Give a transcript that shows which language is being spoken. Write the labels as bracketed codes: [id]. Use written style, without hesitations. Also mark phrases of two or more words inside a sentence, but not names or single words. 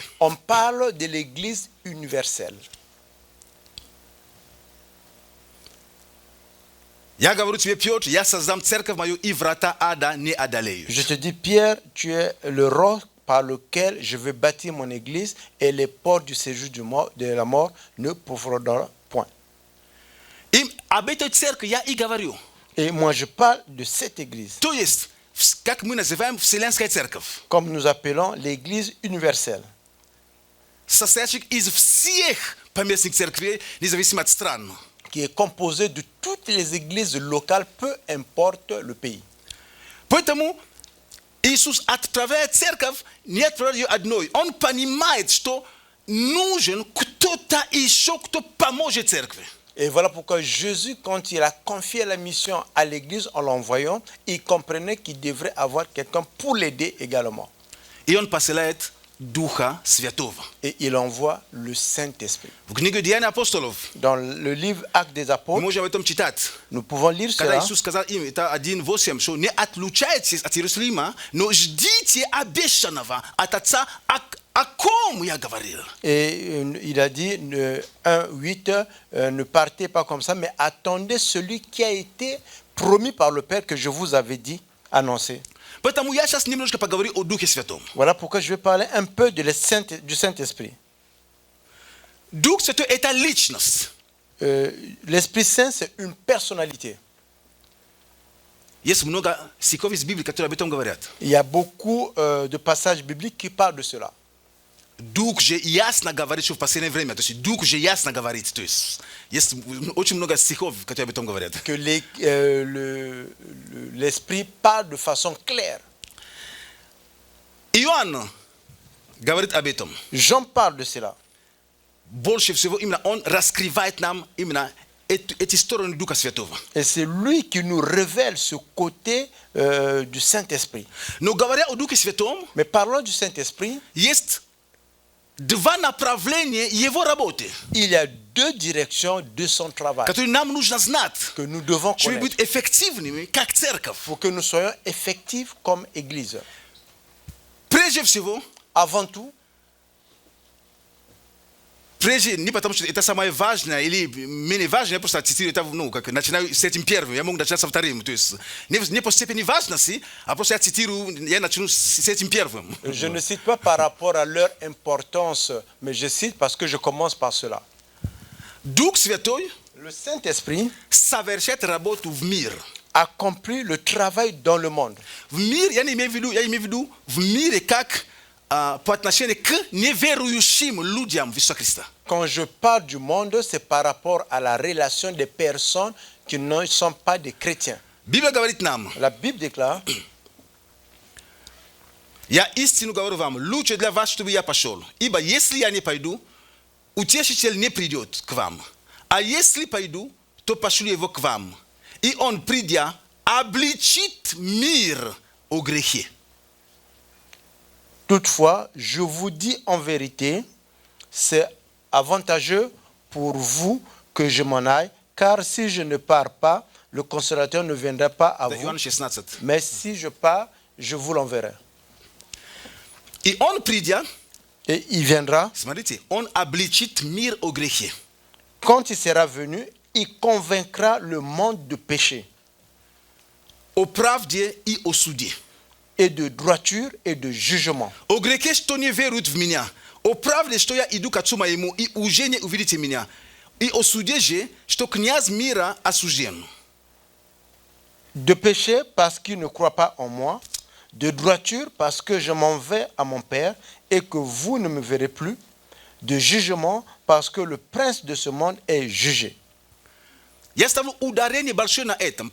[fr] On parle de l'Église universelle. [ru] Ja говорю тебе, Петр, я создам церковь мою, и врата ада не одолеют. [fr] Je te dis, Pierre, tu es le roc par lequel je vais bâtir mon église et les portes du séjour de la mort ne profiteront point. [ru] И об этой церкви я и говорю. [fr] Et moi, je parle de cette église, [ru] То есть, как мы называем Вселенская церковь, [fr] comme nous appelons l'église universelle, [ru] состоящих из всех поместных церквей, независимо от стран. [fr] qui est composée de toutes les églises locales, peu importe le pays. [ru] Поэтому Иисус отправляет церковь, не отправляет ее одной. Он понимает, что нужен кто-то еще, кто поможет церкви. [fr] Et voilà pourquoi Jésus, quand il a confié la mission à l'église en l'envoyant, il comprenait qu'il devrait avoir quelqu'un pour l'aider également. [ru] И он посылает Духа Святого. [fr] Et il envoie le Saint-Esprit. [ru] В книге Деяний апостолов [fr] Dans le livre Actes des [ru] мы [fr] Apôtres, [ru] можем об этом читать. [fr] nous pouvons lire [ru] Когда [fr] cela. [ru] Иисус сказал им, это 1:8, что не отлучайтесь от Иерусалима, но ждите обещанного от Отца, о ком я говорил. [fr] Et il a dit, 1:8, ne partez pas comme ça, mais attendez celui qui a été promis par le Père que je vous avais dit, annoncé. [ru] Поэтому я сейчас немножко поговорю о Духе Святом. [fr] Voilà pourquoi je vais parler un peu du Saint-Esprit. [ru] Дух Святой – это личность. [fr] L'Esprit Saint, c'est une personnalité. [ru] Есть много стихов из Библии, которые об этом говорят. [fr] Il y a beaucoup de passages bibliques qui parlent de cela. [ru] Дух же ясно говорит, что в последнее время. То есть Дух же ясно говорит. То есть есть очень много стихов, которые об этом говорят. [fr] Que l'Esprit parle de façon claire. [ru] Иоанн говорит об этом. [fr] Jean parle de cela. [ru] Больше всего именно он раскрывает нам именно эти стороны Духа Святого. [fr] Et c'est lui qui nous révèle ce côté du Saint-Esprit. [ru] Но говоря о Духе Святом, [fr] Mais parlons du Saint-Esprit, [ru] есть два направления его работы, [fr] il y a deux directions de son travail [ru] которые нам нужно знать, [fr] que nous devons [ru] чтобы [fr] connaître [ru] быть эффективными, как церковь. [fr] pour que nous soyons effectifs comme Église. [ru] Прежде всего, [fr] Avant tout, [ru] прежде не потому, что это самое важное или менее важное, я просто цитирую это, ну, как начинаю с этим первым, я могу начать со вторым. То есть не по степени важности, а просто я цитирую, я начну с этим первым. [fr] je ne cite pas par rapport à leur importance, mais je cite parce que je commence par cela. [ru] Дух Святой [fr] Le Saint-Esprit [ru] совершает работу в мир. [fr] accomplit le travail dans le monde. [ru] В мир, я имею в виду в мире как по отношению к неверующим людям в Иисуса Христа. [fr] Quand je parle du monde, c'est par rapport à la relation des personnes qui ne sont pas des chrétiens. [ru] Библия говорит нам, [fr] La Bible déclare, [ru] я истину говорю вам, лучше для вас, чтобы я пошел. Ибо если я не пойду, утешитель не придет к вам. А если пойду, то пошлю его к вам. И он, придя, обличит мир о грехе. [fr] toutefois, je vous dis en vérité, c'est avantageux pour vous que je m'en aille, car si je ne pars pas, le consolateur ne viendra pas à vous. [ru] Иоанн 16. [fr] Mais si je pars, je vous l'enverrai. [ru] И он, придя, [fr] Et il viendra. [ru] смотрите, он обличит мир о грехе. [fr] Quand il sera venu, il convaincra le monde de péché, [ru] О правде и о суде. [fr] et de droiture et de jugement. [ru] О грехе, что не веруют в меня. О правде, что я иду к Отцу моему, и уже не увидите меня. И о суде же, что князь мира осужден. [fr] De péché parce qu'il ne croit pas en moi, de droiture parce que je m'en vais à mon Père et que vous ne me verrez plus, de jugement parce que le prince de ce monde est jugé. [ru] Я ставлю ударение большое на этом.